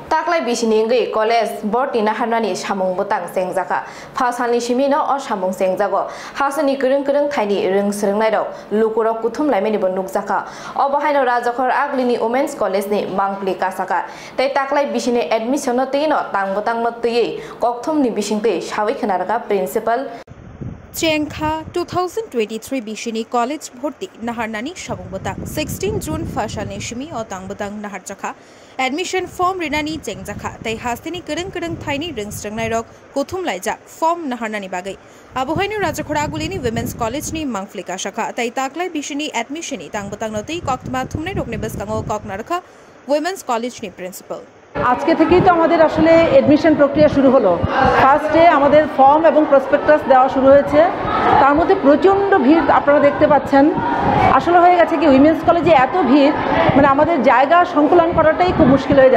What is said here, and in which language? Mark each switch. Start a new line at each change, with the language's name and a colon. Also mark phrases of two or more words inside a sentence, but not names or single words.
Kok Borok: Taklai Bishiningi, College, Bortina Hanani, Shamung Butang Sengzaka, Pasani Shimino or Shamung Sengzago, Hasani Kurung Tiny Ring Sringlado, Lukuro Kutum Laminibo Nukzaka, or behind Razakor Aglini Women's College ni Mangli Kasaka. They Taklai Bishini admission notino, Tangbutang Notti, Koktum ni Bishinte, Shawikanaka Principal. Chengkha 2023 Bishini College Bhorti Naharnani Shabungbotang 16 June Fashani Shimi or Tangbotang Naharjaka
English: Admission Form
Kok Borok: Rinani Chengzaka They Hastini Kurung Tiny Ringstrang Nairok Kutum Laija Form Naharnani Bagai Abuhainu Rajakuragulini Women's College ni Mangflika Shaka They Taklai Bishini Admissioni Tangbotang Noti Koktma Thumne Roknebas Kango Koknaraka Women's College ni Principal
Bangla: আজকে থেকেই তো আমাদের আসলে এডমিশন প্রক্রিয়া শুরু হলো ফার্স্টে আমাদের ফর্ম এবং প্রসপেক্টাস দেওয়া শুরু হয়েছে তার মধ্যে প্রচন্ড ভিড় আপনারা দেখতে পাচ্ছেন আসলে হয়ে গেছে কি উইমেন্স কলেজে এত ভিড় মানে আমাদের জায়গা সংকুলন করাটাই খুব মুশকিল হয়ে